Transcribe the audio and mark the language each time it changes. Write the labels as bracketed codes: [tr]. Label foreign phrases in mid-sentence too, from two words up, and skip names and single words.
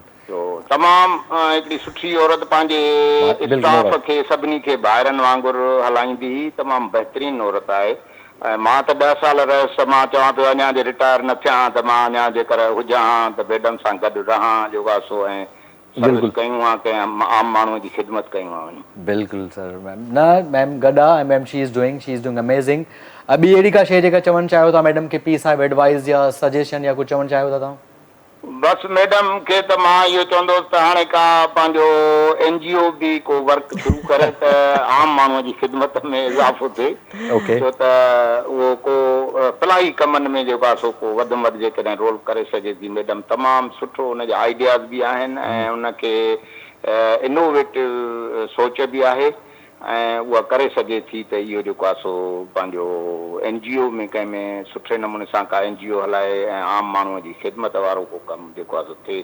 [sd] तो तमामु हिकिड़ी सुठी औरत पंहिंजे स्टाफ खे सभिनी खे ॿाहिरनि वांगुरु हलाईंदी हुई। तमामु बहितरीनु औरत आहे। ऐं मां त 10 साल रहियुसि, मां चवां पियो अञा जे रिटायर न थियां त मां अञा जेकर हुजां त मैडम सां गॾु रहां, योगा सो ऐं सर्विस कयूं आहे, कंहिं आम माण्हूअ जी ख़िदमत कयूं आहे। बिल्कुलु सर। मैम न, मैम गॾु आहे ऐं मैम [en] she is doing amazing. [sd] ॿी अहिड़ी का शइ जेका चवणु चाहियो था मैडम खे, [en] piece of advice [sd] या सजेशन या कुझु चवणु चाहियो था तव्हां? बसि मैडम खे त मां इहो चवंदुसि त हाणे का पंहिंजो NGO बि को वर्क शुरू करे त आम माण्हूअ जी ख़िदमत में इज़ाफ़ो थिए। छो त उहो को फलाही कमनि में जेको आहे सो को वधि में वधि जेकॾहिं रोल करे सघे थी मैडम, तमामु सुठो हुनजा आइडियाज़ बि आहिनि ऐं उनखे इनोवेटिव सोच बि आहे ऐं उहा करे सघे थी त इहो जेको आहे सो पंहिंजो NGO में कंहिं में सुठे नमूने सां का NGO हलाए ऐं आम माण्हूअ जी ख़िदमत वारो को कमु जेको आहे सो थिए।